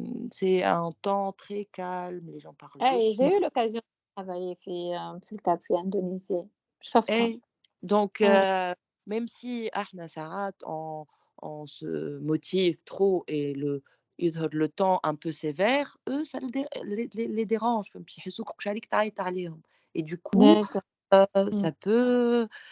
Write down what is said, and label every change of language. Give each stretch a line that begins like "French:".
French: c'est un temps très calme, les gens parlent
Arabic: أي
French: j'ai doucement eu l'occasion de travailler
Arabic: في الكاب في إندونيسيا، شُفتها.
French: et donc إمم. même si
Arabic: إحنا ساعات
French: on se motive trop et
Arabic: يظهر
French: le temps un peu sévère, eux ça les dérange
Arabic: فهمتِ يحسوك كل عليك تعيط عليهم
French: et du coup, D'accord. Mmh.